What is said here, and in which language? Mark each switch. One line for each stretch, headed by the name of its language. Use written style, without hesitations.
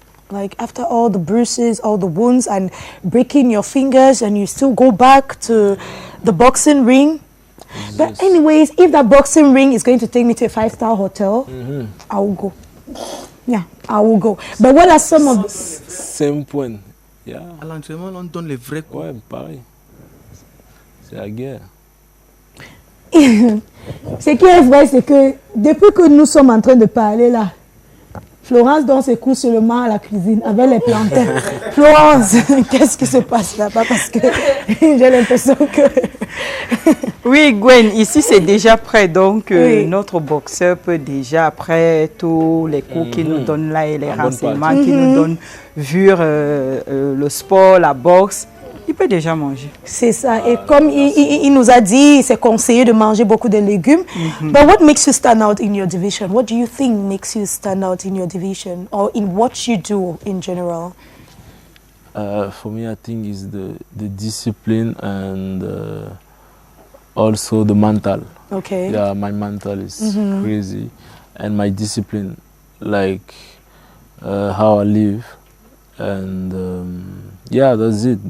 English: Like after all the bruises, all the wounds, and breaking your fingers, and you still go back to the boxing ring? But anyways, if that boxing ring is going to take me to a 5-star hotel, I will go. Yeah, I will go. But what are some of the... Same point. Yeah.
French: À l'entraînement, on donne les vrais coups. Ouais, pareil. C'est la guerre. Ce qui est vrai, c'est que depuis que nous sommes en train de parler là, Florence donne ses coups seulement à la cuisine avec les plantains. Florence, qu'est-ce qui se passe là-bas? Parce que j'ai l'impression que... Oui, Gwen, ici c'est déjà prêt, donc notre boxeur peut déjà, après tous les cours qu'il nous donne là et les renseignements qu'il nous donne, vu le sport, la boxe, il peut déjà manger. C'est ça, et comme il nous a dit, c'est conseillé de manger beaucoup de légumes.
English: But what makes you stand out in your division? What do you think makes you stand out in your division or in what you do in general? For me, I think is the discipline and also the mental. Okay. Yeah, my mental is crazy, and my discipline, like how I live, and yeah, that's it.